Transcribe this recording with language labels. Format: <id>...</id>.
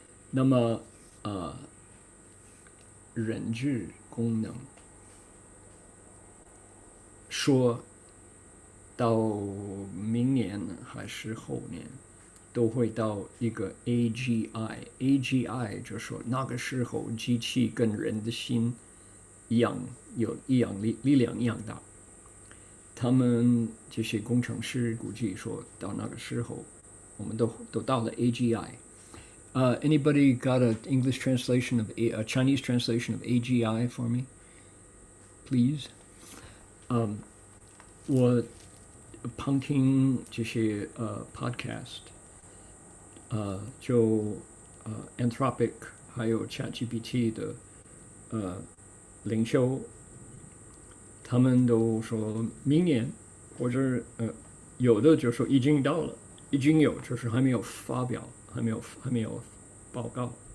<zh>那么人智功能，说到明年还是后年，都会到一个 AGI 就说那个时候机器跟人的心一样，有一样力量一样大。他们这些工程师估计说到那个时候，我们都到了 AGI。</zh> <en>Anybody got an English translation of a Chinese translation of AGI for me, please?</en> <zh>我旁听这些podcast，就Anthropic 还有 ChatGPT 的领袖，他们都说明年，或者有的就说已经到了，已经有，就是还没有发表，还没有报告。</zh>